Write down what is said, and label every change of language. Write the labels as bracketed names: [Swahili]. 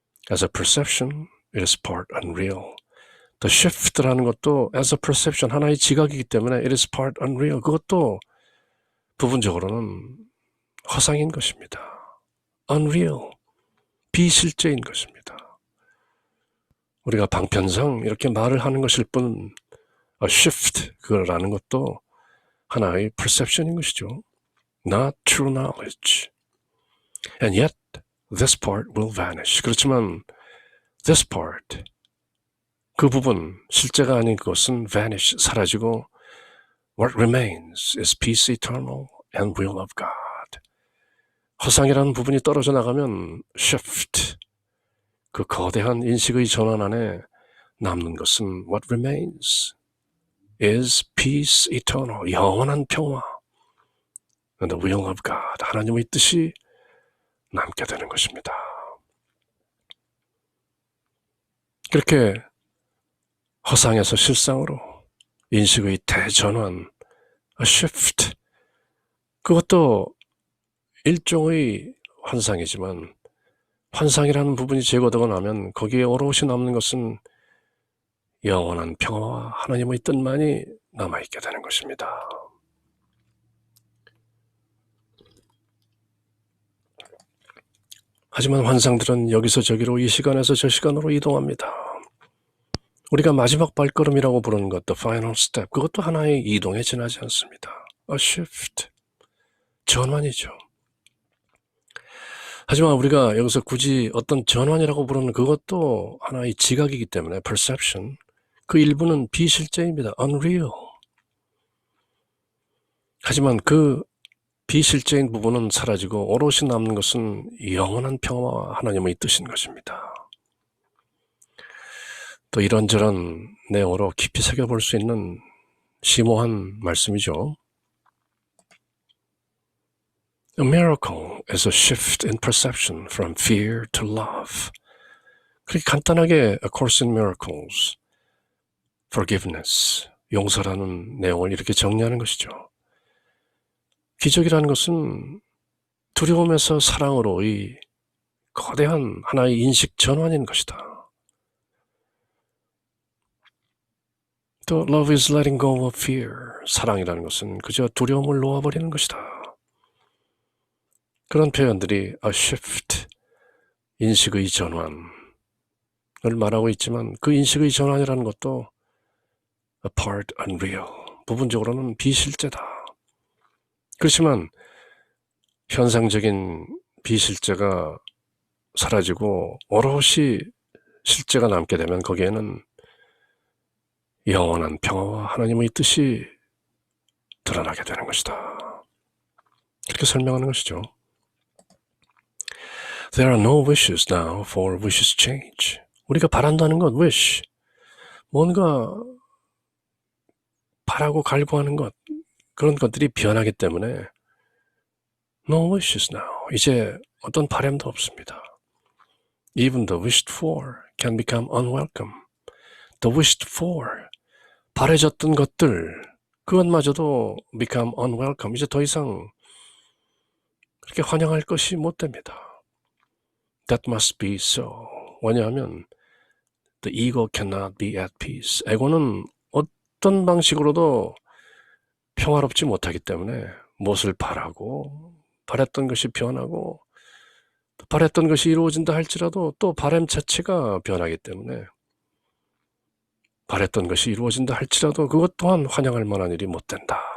[English] As a perception, it is part unreal. The shift라는 것도 as a perception, [Korean] 하나의 지각이기 때문에 [English] it is part unreal. [Korean] 그것도 부분적으로는 허상인 것입니다. unreal, 비실제인 것입니다. 우리가 방편상 이렇게 말을 하는 것일 뿐 a shift, 그거라는 것도 하나의 perception인 것이죠. [English] Not true knowledge. And yet, this part will vanish. [Korean] 그렇지만 [English] this part, [Korean] 그 부분, 실제가 아닌 그것은 [English] vanish, [Korean] 사라지고 [English] what remains is peace eternal and will of God. [Korean] 허상이라는 부분이 떨어져 나가면 shift, 그 거대한 인식의 전환 안에 남는 것은 [English] what remains is peace eternal, [Korean] 영원한 평화, [English] and the will of God, [Korean] 하나님의 뜻이 남게 되는 것입니다. 그렇게 허상에서 실상으로 인식의 대전환, a shift, 그것도 일종의 환상이지만 환상이라는 부분이 제거되고 나면 거기에 오롯이 남는 것은 영원한 평화와 하나님의 뜻만이 남아있게 되는 것입니다. 하지만 환상들은 여기서 저기로, 이 시간에서 저 시간으로 이동합니다. 우리가 마지막 발걸음이라고 부르는 것, [English] the final step, [Korean] 그것도 하나의 이동에 지나지 않습니다. a shift, 전환이죠. 하지만 우리가 여기서 굳이 어떤 전환이라고 부르는 그것도 하나의 지각이기 때문에 perception, 그 일부는 비실제입니다. unreal. 하지만 그 비실제인 부분은 사라지고 오롯이 남는 것은 영원한 평화와 하나님의 뜻인 것입니다. 또 이런저런 내용으로 깊이 새겨볼 수 있는 심오한 말씀이죠. [English] A miracle is a shift in perception from fear to love. [Korean] 그렇게 간단하게 A Course in Miracles, Forgiveness, 용서라는 내용을 이렇게 정리하는 것이죠. 기적이라는 것은 두려움에서 사랑으로의 거대한 하나의 인식 전환인 것이다. 또 [English] Love is letting go of fear, [Korean] 사랑이라는 것은 그저 두려움을 놓아버리는 것이다. 그런 표현들이 a shift, 인식의 전환, 늘 말하고 있지만 그 인식의 전환이라는 것도 [English] a part unreal, [Korean] 부분적으로는 비실제다. 그렇지만 현상적인 비실제가 사라지고 오롯이 실제가 남게 되면 거기에는 영원한 평화와 하나님의 뜻이 드러나게 되는 것이다. 이렇게 설명하는 것이죠. [English] There are no wishes now for wishes change. [Korean] 우리가 바란다는 건 wish, 뭔가 바라고 갈구하는 것, 그런 것들이 변하기 때문에 [English] no wishes now. [Korean] 이제 어떤 바람도 없습니다. [English] Even the wished for can become unwelcome. The wished for, [Korean] 바래졌던 것들, 그것마저도 [English] become unwelcome. [Korean] 이제 더 이상 그렇게 환영할 것이 못 됩니다. [English] That must be so. 왜냐하면 the ego cannot be at peace. [Korean] 에고는 어떤 방식으로도 평화롭지 못하기 때문에 무엇을 바라고 바랬던 것이 변하고 바랬던 것이 이루어진다 할지라도 또 바람 자체가 변하기 때문에 바랬던 것이 이루어진다 할지라도 그것 또한 환영할 만한 일이 못 된다.